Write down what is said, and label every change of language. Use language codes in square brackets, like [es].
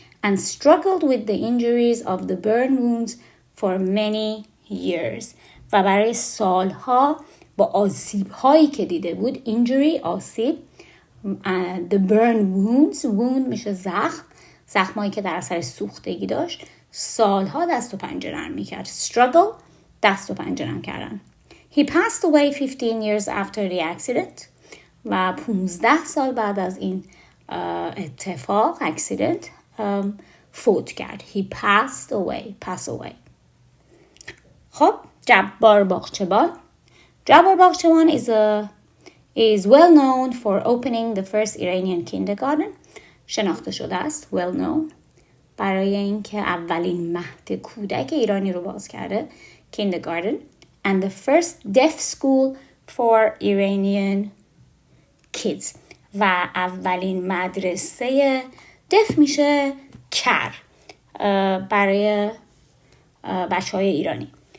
[en] And struggled with the injuries of the burn wounds for many years. [fa] و برای سالها با آسیب هایی که دیده بود. [en] Injury آسیب. The burn wounds. [fa] wound میشه زخم. زخمایی که در اثر سوختگی داشت. سالها دست و پنجه نرم میکرد. Struggle دست و پنجه نرم کردن. [en] He passed away 15 years after the accident. [fa] و 15 سال بعد از این اتفاق accident فوت کرد. [en] He passed away. خب Jabbar Baghcheban. Jabbar Baghcheban is well known for opening the first Iranian kindergarten. [fa] شناخته شده است well known برای اینکه اولین مهد کودک ایرانی رو باز کرده kindergarten [en] and the first deaf school for Iranian kids [fa] و اولین مدرسه deaf میشه کر برای بچه های ایرانی.